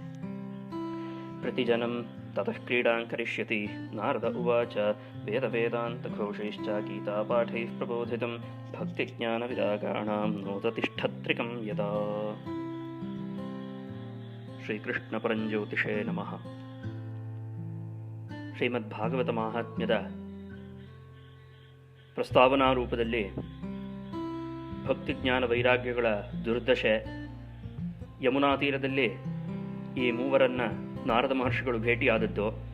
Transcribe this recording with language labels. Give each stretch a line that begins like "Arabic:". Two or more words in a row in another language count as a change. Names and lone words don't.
Sanskrit: प्रतिजनं ततः क्रीडां करिष्यति नारद उवाच वेदवेदान्तघोषैश्च गीतापाठैः प्रबोधितं भक्तिज्ञानविरागाणां नोदतिष्ठत्रिकं यदा। ಶ್ರೀಕೃಷ್ಣಪರಂಜ್ಯೋತಿಷೇ ನಮಃ.
Kannada: ಶ್ರೀಮದ್ಭಾಗವತ ಮಾಹಾತ್ಮ್ಯದ ಪ್ರಸ್ತಾವನಾ ರೂಪದಲ್ಲಿ ಭಕ್ತಿಜ್ಞಾನ ವೈರಾಗ್ಯಗಳ ದುರ್ದಶೆ, ಯಮುನಾ ತೀರದಲ್ಲಿ ಈ ಮೂವರನ್ನ ನಾರದ ಮಹರ್ಷಿಗಳು ಭೇಟಿಯಾದದ್ದು,